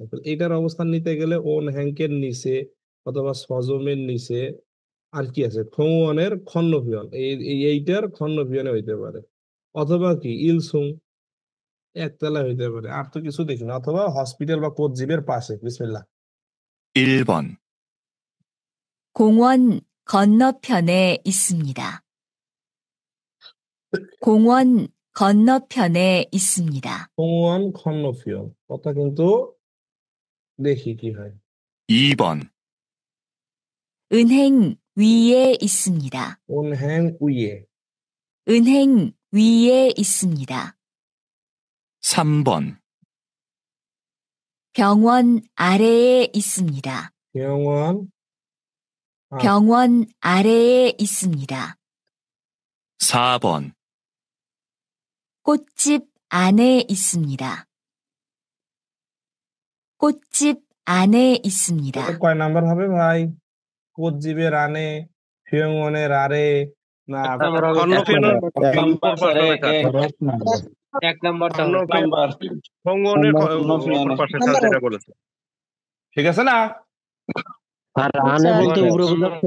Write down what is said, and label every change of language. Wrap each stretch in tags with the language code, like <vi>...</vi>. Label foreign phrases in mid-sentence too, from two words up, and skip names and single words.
<bn>তাহলে এইটার অবস্থান নিতে গেলে ওন হ্যাঙ্কের নিচে, অথবা সজমের নিচে, আর কি আছে?</bn> <ko>공원 건너편,</ko> <bn>এইটার খন্নভিয়নে হইতে পারে, অথবা কি ইলসুং একতলা হইতে পারে, আর তো কিছু দেখি না, অথবা হসপিটাল বা কোটজিবের পাশে। বিসমিল্লাহ।</bn> <ko>1번, 공원 건너편에 있습니다. 공원 건너편에 있습니다. 공원 건너편,</ko> <bn>কথা কিন্তু দেখি কি হয়।</bn> <ko>2번, 은행 위에 있습니다. 은행 위에, 은행 위에 있습니다. 3번, 병원 아래에 있습니다. 병원 병원 아래에 있습니다. 4번, 꽃집 안에 있습니다. 꽃집 안에 있습니다.</ko> <bn>তাহলে কয় নাম্বার হবে ভাই?</bn> <ko>꽃집 안에, 병원 아래,</ko> <bn>না খন্নফিয়নের এক নাম্বার উপর পাশে হবে স্যার। 1 নাম্বার স্যার। খন্নফিয়ন নাম্বার। খঙ্গনের খন্নফিয়নের। উপর পাশে স্যার যেটা বলেছে। ঠিক আছে না? আর আনে বলতে উপরে বোঝাচ্ছে।</bn>